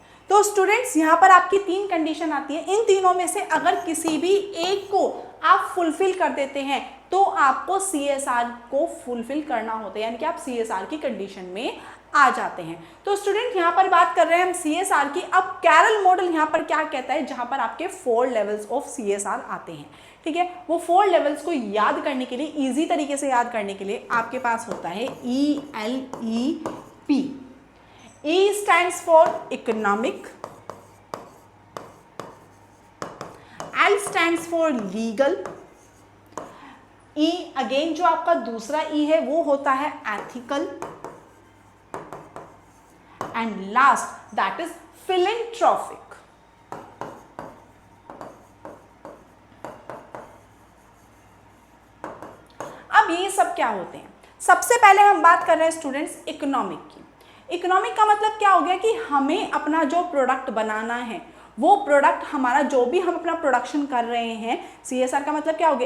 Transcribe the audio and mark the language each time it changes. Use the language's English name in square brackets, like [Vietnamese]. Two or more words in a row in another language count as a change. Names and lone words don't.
[Hindi] तो स्टूडेंट्स यहाँ पर आपकी 3 कंडीशन आती है। इन तीनों में से अगर किसी भी एक को आप फुलफिल कर देते हैं तो आपको CSR को फुलफिल करना होता है, यानी कि आप CSR की कंडीशन में आ जाते हैं। तो स्टूडेंट यहाँ पर बात कर रहे हैं हम CSR की। अब कैरल मॉडल यहाँ पर क्या कहता है? जहाँ पर आपके 4 [English] levels of CSR [Hindi] आते हैं, ठीक है। वो 4 लेवल्स को याद करने के लिए, इजी तरीके से याद करने के लिए आपके पास होता है ELEP। [English] E stands for economic, L stands for legal, E अगेन [Hindi] जो आपका दूसरा E है वो होता है [English] ethical, and last that is philanthropic। [Hindi] अब ये सब क्या होते हैं? सबसे पहले हम बात कर रहे हैं स्टूडेंट्स इकोनॉमिक की। इकोनॉमिक का मतलब क्या हो गया कि हमें अपना जो प्रोडक्ट बनाना है वो प्रोडक्ट हमारा जो भी हम अपना प्रोडक्शन कर रहे हैं, CSR का मतलब क्या हो गया?